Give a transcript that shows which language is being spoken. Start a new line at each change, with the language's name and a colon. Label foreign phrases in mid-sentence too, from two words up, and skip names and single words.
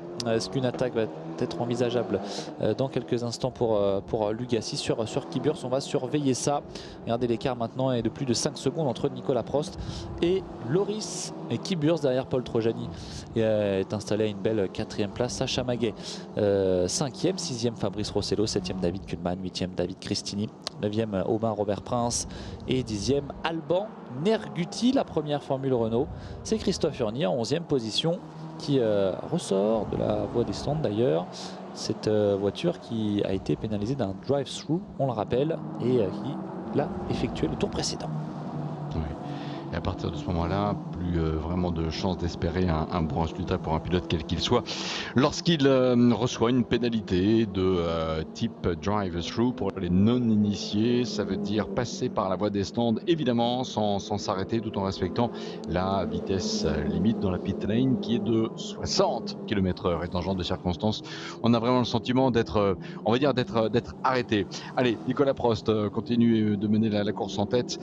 French: Est-ce qu'une attaque va être envisageable dans quelques instants pour Lugassi sur Kiburs? On va surveiller ça. Regardez, l'écart maintenant est de plus de 5 secondes entre Nicolas Prost et Loris Kiburs. Derrière, Paul Trojani est installé à une belle 4e place. Sacha Maguet 5e, 6e Fabrice Rossello, 7e David Kuhlmann, 8e David Cristini, 9e Aubin Robert Prince et 10e Alban Nerguti. La première Formule Renault, c'est Christophe Urny en 11e position qui ressort de la voie des stands d'ailleurs, cette voiture qui a été pénalisée d'un drive-through, on le rappelle, et qui l'a effectué le tour précédent. Oui. Et à partir de ce moment-là, plus vraiment de chance d'espérer un bon résultat pour un pilote quel qu'il soit. Lorsqu'il reçoit une pénalité de type drive-through pour les non-initiés, ça veut dire passer par la voie des stands, évidemment, sans s'arrêter, tout en respectant la vitesse limite dans la
English: pit lane
French: qui est de 60 km/h. Et dans ce genre de circonstances, on a vraiment le sentiment d'être, on va dire, d'être arrêté. Allez, Nicolas Prost continue de mener la course en tête.